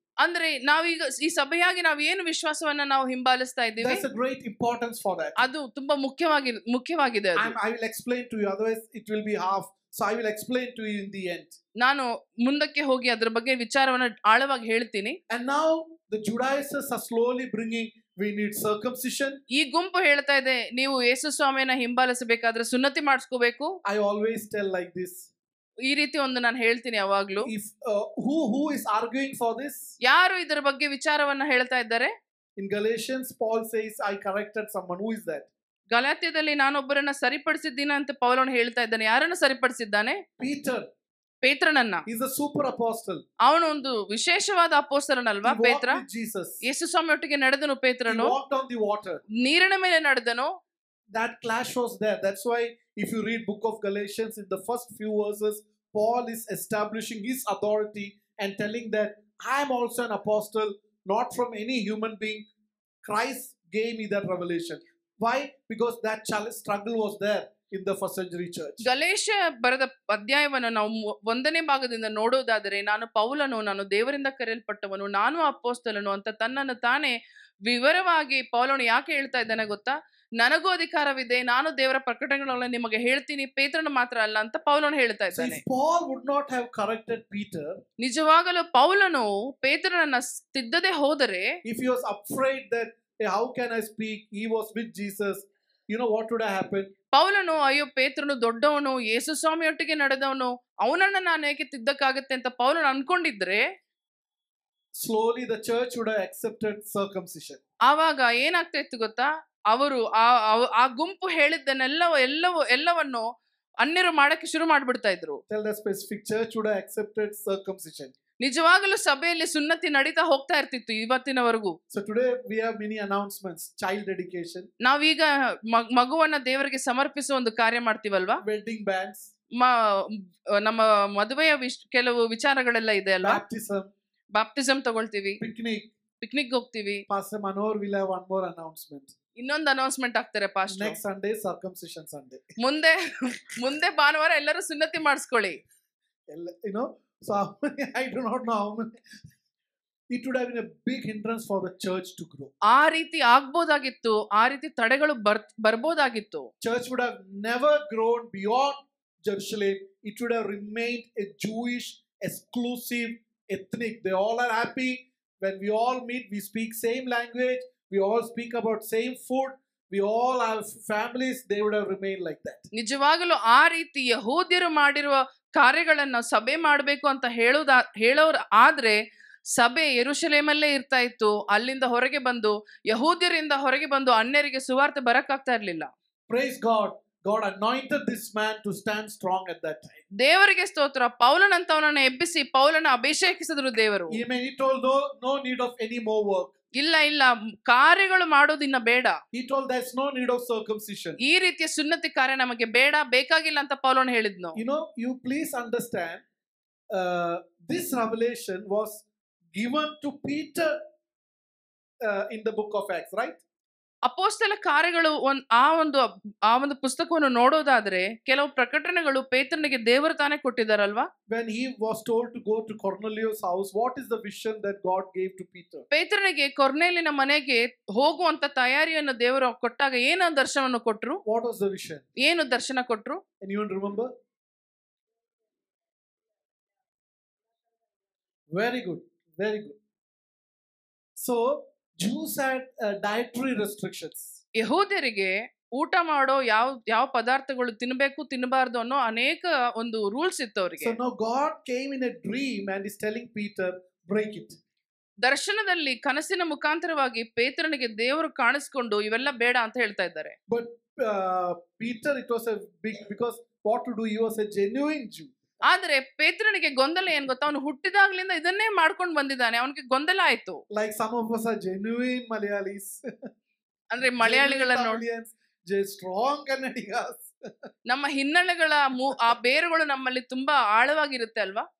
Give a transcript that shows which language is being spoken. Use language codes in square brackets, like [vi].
[kn] ಅಂದ್ರೆ ನಾವೀಗ ಈ ಸಭೆಯಾಗಿ ನಾವು ಏನು ವಿಶ್ವಾಸವನ್ನ ನಾವು ಹಿಂಬಾಲಿಸ್ತಾ ಇದ್ದೀವಿ, [en] There's a great importance for that. [kn] ಅದು ತುಂಬಾ ಮುಖ್ಯವಾಗಿದೆ ಅದು. [en] I will explain to you, otherwise it will be half. So I will explain to you in the end. [kn] ನಾನು ಮುಂದಕ್ಕೆ ಹೋಗಿ ಅದರ ಬಗ್ಗೆ ವಿಚಾರವನ್ನ ಆಳವಾಗಿ ಹೇಳ್ತೀನಿ. [en] And now the Judaizers are slowly bringing, we need circumcision. [kn] ಈ ಗುಂಪು ಹೇಳ್ತಾ ಇದೆ, ನೀವು ಯೇಸು ಸ್ವಾಮಿಯನ್ನ ಹಿಂಬಾಲಿಸಬೇಕಾದ್ರೆ ಸುನ್ನತಿ ಮಾಡಿಸ್ಕೋಬೇಕು. [en] I always tell like this. [kn] ಈ ರೀತಿ ಒಂದು ನಾನು ಹೇಳ್ತೀನಿ ಯಾವಾಗ್ಲೂ. [en] If who is arguing for this? [kn] ಯಾರು ಇದರ ಬಗ್ಗೆ ವಿಚಾರವನ್ನ ಹೇಳ್ತಾ ಇದ್ದಾರೆ? [en] In Galatians, Paul says, I corrected someone. Who is that? [kn] ಗಲಾತ್ಯದಲ್ಲಿ ನಾನೊಬ್ಬರನ್ನ ಸರಿಪಡಿಸಿದ್ದೀನಿ ಅಂತ ಪೌಲನು ಹೇಳ್ತಾ ಇದ್ದಾನೆ. ಯಾರನ್ನ ಸರಿಪಡಿಸಿದ್ದಾನೆ? [en] Peter. [kn] ಪೇತ್ರನನ್ನ. [en] He's a super apostle. [kn] ಅವನು ಒಂದು ವಿಶೇಷವಾದ ಅಪೊಸ್ತಲನಲ್ವಾ ಪೇತ್ರ? ಯೇಸು ಸ್ವಾಮಿ ಒಟ್ಟಿಗೆ ನಡೆದನು ಪೇತ್ರನು. [en] He walked on the water. [kn] ನೀರಿನ ಮೇಲೆ ನಡೆದನು. [en] That clash was there. That's why if you read book of Galatians, in the first few verses, Paul is establishing his authority and telling that I am also an apostle, not from any human being. Christ gave me that revelation. Why? Because that struggle was there in the first century church. [kn] ಗಲೇಷ್ಯ ಬರೆದ ಅಧ್ಯಾಯವನ್ನು ನಾವು 1ನೇ ಭಾಗದಿಂದ ನೋಡೋದಾದರೆ, ನಾನು ಪೌಲನು, ನಾನು ದೇವರಿಂದ ಕರೆಯಲ್ಪಟ್ಟವನು, ನಾನು ಅಪೊಸ್ತಲನು ಅಂತ ತನ್ನನ್ನು ತಾನೇ ವಿವರವಾಗಿ ಪೌಲನು ಯಾಕೆ ಹೇಳ್ತಾ ಇದ್ದಾನೆ ಗೊತ್ತಾ? ನನಗೂ ಅಧಿಕಾರವಿದೆ, ನಾನು ದೇವರ ಪ್ರಕಟಣೆಗಳನ್ನ ನಿಮಗೆ ಹೇಳ್ತೀನಿ, ಪೇತ್ರನ ಮಾತ್ರ ಅಲ್ಲ ಅಂತ ಪೌಲನು ಹೇಳ್ತಾ ಇದ್ದಾನೆ. [en] Paul would not have corrected Peter. [kn] ನಿಜವಾಗಲೂ ಪೌಲನು ಪೇತ್ರನನ್ನ ತಿದ್ದದೆ ಹೋದರೆ, [en] if he was afraid that hey, how can I speak? He was with Jesus. You know what would have happened? [kn] ಪೌಲನು ಅಯ್ಯೋ ಪೇತ್ರನು ದೊಡ್ಡವನು, ಯೇಸು ಸ್ವಾಮಿಯೊಟ್ಟಿಗೆ ನಡೆದವನು, ಅವನನ್ನ ನಾನು ಏಕೆ ತಿದ್ದಕ್ಕಾಗತ್ತೆ ಅಂತ ಪೌಲನು ಅನ್ಕೊಂಡಿದ್ರೆ, [en] slowly the church would have accepted circumcision. [kn] ಆವಾಗ ಏನಾಗ್ತಾ ಇತ್ತು ಗೊತ್ತಾ? ಅವರು ಆ ಗುಂಪು ಎಲ್ಲವನ್ನು ಅನ್ಯರು ಮಾಡಕ್ಕೆ ಶುರು ಮಾಡ್ಬಿಡ್ತಾ ಇದ್ರು. [en] Tell the specific church would have accepted circumcision. [kn] ನಿಜವಾಗಲೂ ಸಭೆಯಲ್ಲಿ ಸುನ್ನತಿ ನಡೀತಾ ಹೋಗ್ತಾ ಇರ್ತಿತ್ತು ಇವತ್ತಿನವರೆಗೂ. [en] So today we have many announcements. Child dedication. [kn] ನಾವೀಗ ಮಗುವನ್ನ ದೇವರಿಗೆ ಸಮರ್ಪಿಸುವ ಒಂದು ಕಾರ್ಯ ಮಾಡ್ತೀವಲ್ವಾ? [en] Wedding bands. [kn] ನಮ್ಮ ಮದುವೆಯ ಕೆಲವು ವಿಚಾರಗಳೆಲ್ಲ ಇದೆ ಅಲ್ವಾ? ಬ್ಯಾಪ್ಟಿಸಮ್ ತಗೊಳ್ತೀವಿ. ಪಿಕ್ನಿಕ್ ಹೋಗ್ತೀವಿ. [en] Pastor Manor will have one more announcement. [kn] ಇನ್ನೊಂದು ಅನೌನ್ಸ್ಮೆಂಟ್ ಆಗ್ತಾರೆ pastor. [en] Next Sunday circumcision Sunday. [kn] ಮುಂದೆ ಭಾನುವಾರ ಎಲ್ಲರೂ ಸುನ್ನತಿ ಮಾಡಿಸ್ಕೊಳ್ಳಿ. [en] You know, so I do not know how many. It would have been a big hindrance for the church to grow. [kn] ಆ ರೀತಿ ಆಗ್ಬೋದಾಗಿತ್ತು, ಆ ರೀತಿ ತಡೆಗಳು ಬರ್ಬೋದಾಗಿತ್ತು. [en] Church would have never grown beyond Jerusalem. It would have remained a Jewish exclusive ethnic. They all are happy when we all meet. We speak same language. We all speak about same food. We all have families. They would have remained like that. [kn] ನಿಜವಾಗಲೂ ಆ ರೀತಿ ಯಹೂದ್ಯರು ಮಾಡಿರುವ ಕಾರ್ಯಗಳನ್ನ ಸಭೆ ಮಾಡಬೇಕು ಅಂತ ಹೇಳೋರು ಆದ್ರೆ ಸಭೆ ಯೆರೂಸಲೇಮಲ್ಲೇ ಇರ್ತಾ ಇತ್ತು. ಅಲ್ಲಿಂದ ಹೊರಗೆ ಬಂದು ಯಹೂದ್ಯರಿಂದ ಹೊರಗೆ ಬಂದು ಅನ್ಯರಿಗೆ ಸುವಾರ್ತೆ ಬರಕ್ಕಾಗ್ತಾ ಇರ್ಲಿಲ್ಲ. [en] Praise God. God anointed this man to stand strong at that time. [kn] ದೇವರಿಗೆ ಸ್ತೋತ್ರ. ಪೌಲನಂತವನನ್ನ ಎಬ್ಬಿಸಿ ಪೌಲನ ಅಭಿಷೇಕಿಸಿದ್ರು ದೇವರು. [en] He told no need of any more work. [kn] ಇಲ್ಲ ಕಾರ್ಯಗಳು ಮಾಡೋದಿನ್ನ ಬೇಡ. [en] He told there's no need of circumcision. [kn] ಈ ರೀತಿಯ ಸುನ್ನತಿ ಕಾರ್ಯ ನಮಗೆ ಬೇಡ, ಬೇಕಾಗಿಲ್ಲ ಅಂತ ಪೌಲನು ಹೇಳಿದ್ನು. [en] You know, you please understand, this revelation was given to Peter in the book of Acts, right? [kn] ಅಪೊಸ್ತಲ ಕಾರ್ಯಗಳು ಆ ಒಂದು ಪುಸ್ತಕವನ್ನು ನೋಡೋದಾದ್ರೆ ಕೆಲವು ಪ್ರಕಟಣೆಗಳು ಪೇತ್ರನಿಗೆ ದೇವರು ತಾನೇ ಕೊಟ್ಟಿದ್ದಾರಲ್ವಾ? [en] When he was told to go to Cornelius' house, what is the vision that God gave to Peter? [kn] ಪೇತ್ರನಿಗೆ ಕೊರ್ನೇಲಿನ ಮನೆಗೆ ಹೋಗುವಂತ ತಯಾರಿಯನ್ನು ದೇವರು ಕೊಟ್ಟಾಗ ಏನು ದರ್ಶನವನ್ನು ಕೊಟ್ರು? [en] What was the vision? [kn] ಏನು ದರ್ಶನ ಕೊಟ್ರು? [en] Anyone remember? Very good, very good. So Jews had dietary restrictions. [kn] ಯಹೂದ್ಯರಿಗೆ ಊಟ ಮಾಡೋ ಯಾವ ಪದಾರ್ಥಗಳು ತಿನ್ನಬೇಕು ತಿನ್ನಬಾರದು ಅನ್ನೋ ಅನೇಕ ಒಂದು ರೂಲ್ಸ್ ಇತ್ತು ಅವರಿಗೆ. [en] So now God came in a dream and is telling Peter, break it. [kn] ದರ್ಶನದಲ್ಲಿ ಕನಸಿನ ಮುಖಾಂತರವಾಗಿ ಪೇತ್ರನಿಗೆ ದೇವರು ಕಾಣಿಸ್ಕೊಂಡು ಇವೆಲ್ಲ ಬೇಡ ಅಂತ ಹೇಳ್ತಾ ಇದ್ದಾರೆ. But Peter, it was a big, because what to do, he was a genuine Jew. ಆದ್ರೆ ಪೇತ್ರನಿಗೆ ಗೊಂದಲ ಏನ್ ಗೊತ್ತಾ? ಅವನು ಹುಟ್ಟಿದಾಗ್ಲಿಂದ ಇದನ್ನೇ ಮಾಡ್ಕೊಂಡು ಬಂದಿದ್ದಾನೆ. ಅವನಿಗೆ ಗೊಂದಲ ಆಯ್ತು. [en] Like some of us are genuine Malayalis. [kn] ಅಂದ್ರೆ ಮಲಯಾಳಿಗಳನ್ನು [en] strong Kannadigas. [kn] ನಮ್ಮ ಹಿನ್ನೆಲೆಗಳ ಆ ಬೇರುಗಳು ನಮ್ಮಲ್ಲಿ ತುಂಬಾ ಆಳವಾಗಿರುತ್ತೆ ಅಲ್ವಾ?